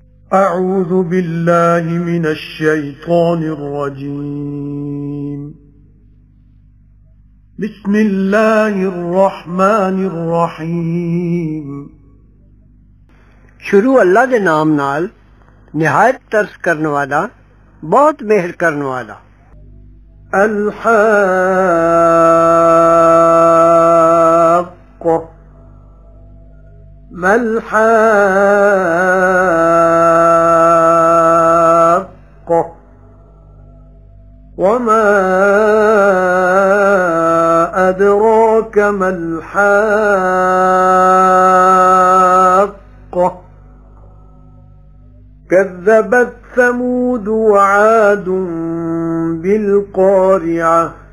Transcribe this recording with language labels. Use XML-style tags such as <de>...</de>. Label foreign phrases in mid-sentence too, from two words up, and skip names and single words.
<ar>أعوذ بالله من الشيطان الرجيم. بسم الله الرحمن الرحيم.</ar> <pa>شروع اللہ دے نام نال نہایت ترس کرن والا بہت مہر کرن والا.</pa> <ar>الحاقة ما الحاقة وما أدراك ما الحاقة كذبت ثمود وعاد بالقارعة</ar>